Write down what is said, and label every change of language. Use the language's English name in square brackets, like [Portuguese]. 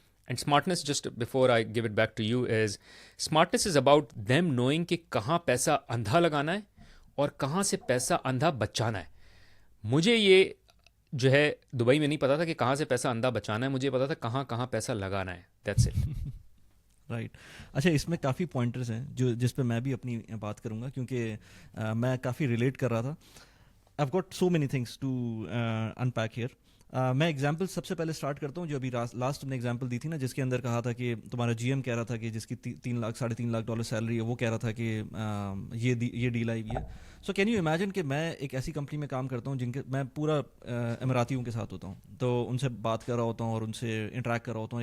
[English] and smartness, just before I give it back to you, is smartness is about them knowing [Urdu] کہ کہاں پیسہ اندھا لگانا ہے اور کہاں سے پیسہ اندھا بچانا ہے. مجھے یہ جو ہے دبئی میں نہیں پتا تھا کہ کہاں سے پیسہ اندھا بچانا ہے, مجھے پتا تھا کہاں پیسہ لگانا ہے. [English] That's it. Right. [Urdu] اچھا, اس میں کافی پوائنٹرز ہیں جس پہ میں بھی اپنی بات کروں گا, کیونکہ میں کافی ریلیٹ کر رہا تھا. [English] I've got so many things to unpack here. [Urdu] میں ایگزامپل سب سے پہلے اسٹارٹ کرتا ہوں جو ابھی لاسٹ تم نے ایگزامپل دی تھی نا, جس کے اندر کہا تھا کہ تمہارا جی ایم کہہ رہا تھا کہ جس کی 3 لاکھ $3.5 سیلری ہے, وہ کہہ رہا تھا کہ یہ ڈیل آئی ہوئی ہے. [English] so can you imagine [Urdu] کہ میں ایک ایسی کمپنی میں کام کرتا ہوں جن کے میں پورا اماراتیوں کے ساتھ ہوتا ہوں, تو ان سے بات کر رہا ہوتا ہوں اور ان سے انٹریکٹ کر رہا ہوتا ہوں.